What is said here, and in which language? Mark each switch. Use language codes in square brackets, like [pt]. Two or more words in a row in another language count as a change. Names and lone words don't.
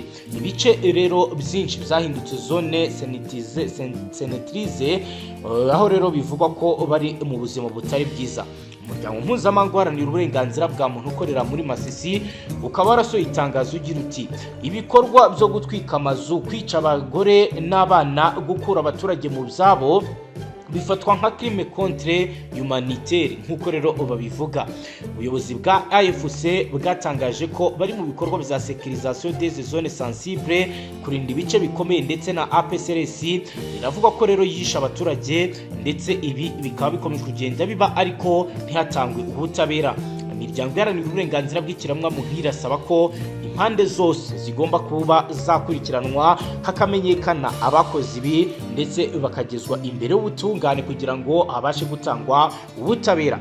[rw] Ibice rero byinshi byahindutse [fr] zone sanitaire, [rw] aho rero bivugwa ko bari mu buzima butari bwiza. Umuryango mpuzamahanga uharanira uburenganzira bwa muntu ukorera muri Masisi ukaba warasohoye itangazo ugira uti, ibikorwa byo gutwika amazu, kwica abagore n'abana, gukura abaturage mu byabo bifatwa nka [fr] crime contre humanitaire [rw] nk'uko rero babivuga. Ubuyobozi bwa AFC bwatangaje ko bari mu bikorwa bya [fr] sécurisation des zones sensibles, [rw] kurinda ibice bikomeye, ndetse na APCRS iravuga ko rero yisha abaturage, ndetse ibi bikaba bikomeje kugenda biba ariko ntihatangwe ubutabera. Imiryango iharanira uburenganzira bw'ikiremwamuntu irasaba ko impande zose zigomba kuba zakurikiranwa, hakamenyekana abakoze ibi ndetse bakagezwa imbere y'ubutungane kugira ngo habashe gutangwa ubutabera.